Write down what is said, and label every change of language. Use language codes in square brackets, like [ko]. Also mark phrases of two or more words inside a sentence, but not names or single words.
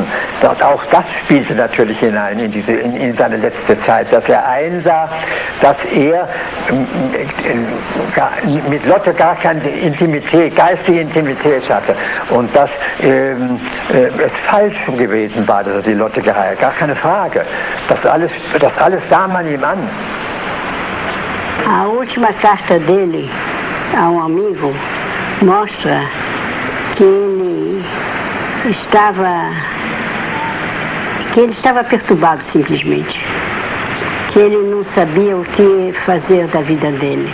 [de] Auch das spielte natürlich hinein in seine letzte Zeit, dass er einsah, dass er mit Lotte gar keine Intimität, geistige Intimität hatte und dass es falsch gewesen war, dass er die Lotte geheiratet hat, gar keine Frage. Das alles sah man ihm an. [pt] A última carta dele a um amigo mostra que ele que ele estava perturbado simplesmente, que ele não sabia o que fazer da vida dele.